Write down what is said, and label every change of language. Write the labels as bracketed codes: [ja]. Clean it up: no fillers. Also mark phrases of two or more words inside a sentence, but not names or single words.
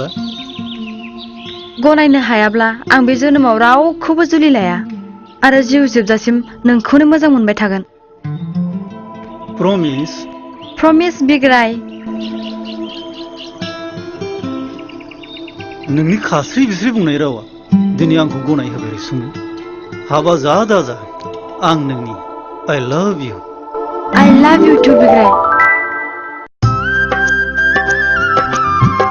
[brx] गनायनो हायाब्ला आं बे जोनोमाव रावखौबो जुलि लाया आरो जिउ जोबजासिम नोंखौनो मोजां मोनबाय थागोन प्रमिस प्रमिस बिग्राय नोंनि खास्रि बिस्रि बुंनाय रावा दिनै आंखौ गनाय होबाय रैसुमै हाबा जा दाजा आं नोंनि [en] I love you. I love you too, [brx] बिग्राय